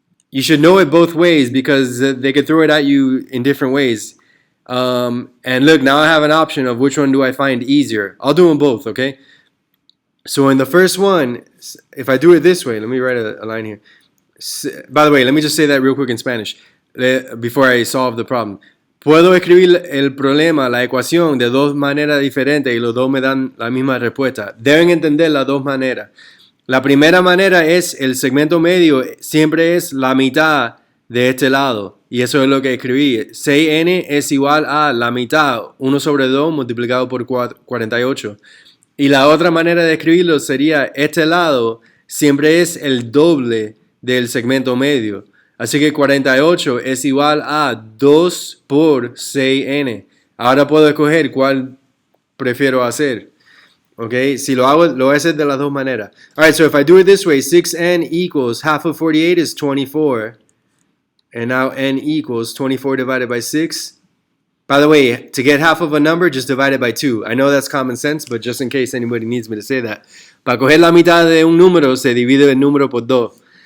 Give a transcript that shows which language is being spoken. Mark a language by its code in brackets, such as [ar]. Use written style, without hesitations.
[en] You should know it both ways because they could throw it at you in different ways. And look, now I have an option of which one do I find easier. I'll do them both, okay? So in the first one, if I do it this way, let me write a line here. By the way, let me just say that real quick in Spanish before I solve the problem. [es] Puedo escribir el problema, la ecuación, de dos maneras diferentes y los dos me dan la misma respuesta. Deben entender las dos maneras. La primera manera es el segmento medio siempre es la mitad de este lado. Y eso es lo que escribí. 6n es igual a la mitad, 1 sobre 2 multiplicado por 48. Y la otra manera de escribirlo sería este lado siempre es el doble del segmento medio. Así que 48 es igual a 2 por 6n. Ahora puedo escoger cuál prefiero hacer. Okay, si lo hago, lo voy a hacer de las dos maneras. [en] Alright, so if I do it this way, 6n equals half of 48 is 24. And now n equals 24 divided by 6. By the way, to get half of a number, just divide it by 2. I know that's common sense, but just in case anybody needs me to say that. [es] Para coger la mitad de un número, se divide el número por 2.